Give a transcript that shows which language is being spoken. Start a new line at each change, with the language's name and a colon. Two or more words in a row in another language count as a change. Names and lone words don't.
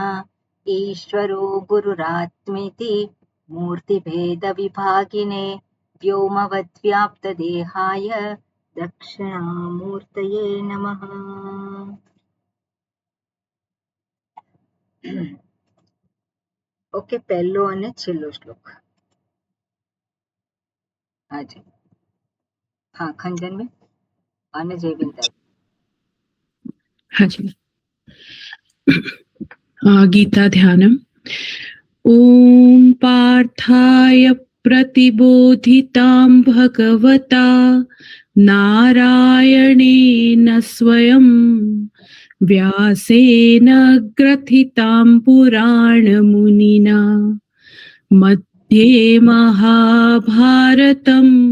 Sanskrit: ईश्वरो गुरुरात्मेति मूर्तिभेदविभागिने व्योमवद्व्याप्तदेहाय दक्षिणामूर्तये नमः। ओके,
Gujarati: पहलो અને છેલ્લો શ્લોક. હાજી, હા ખંજનબેન અને જયવિંદા. હાજી.
Sanskrit: गीता ध्यानम्। ॐ पार्थाय प्रतिबोधितां भगवता नारायणेन स्वयं व्यासेन ग्रथितां पुराणमुनिना मध्ये महाभारतम्